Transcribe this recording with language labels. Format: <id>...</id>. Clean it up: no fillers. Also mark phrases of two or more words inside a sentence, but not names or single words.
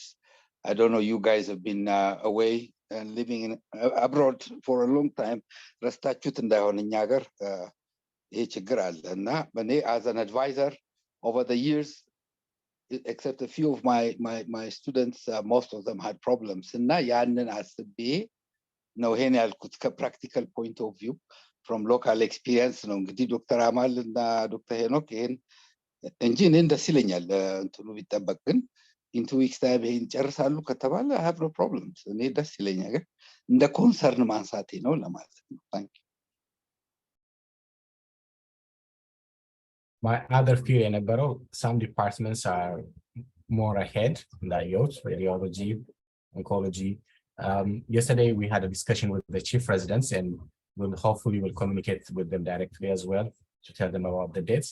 <en>I don't know, you guys have been away and living in abroad for a long time. As an advisor over the years, except a few of my students, most of them had problems. And now</en> <am>yaንን አስቤ ነው ይሄን ያልኩት ከፕራክቲካል</am> <en>point of view from local experience</en> <am>ነው እንግዲህ ዶክተር አማል እና ዶክተር ሄኖክ ይሄን እንጂ እኔ ደስ ይለኛል እንትኑ ቢጠበቅ ግን</am> <en>in 2 weeks time</en> <am>ይሄን ጨርሳሉ ከተባለ</am> <en>I have no problems</en> <am>እኔ ደስ ይለኛል ግን እንደ ኮንሰርን ማንሳቴ ነው ለማለት ነው</am> <en>thank you. My other fear የነበረው some departments are more ahead than yours, radiology, oncology. Yesterday we had a discussion with the chief residents, and hopefully we'll communicate with them directly as well to tell them about the dates.</en>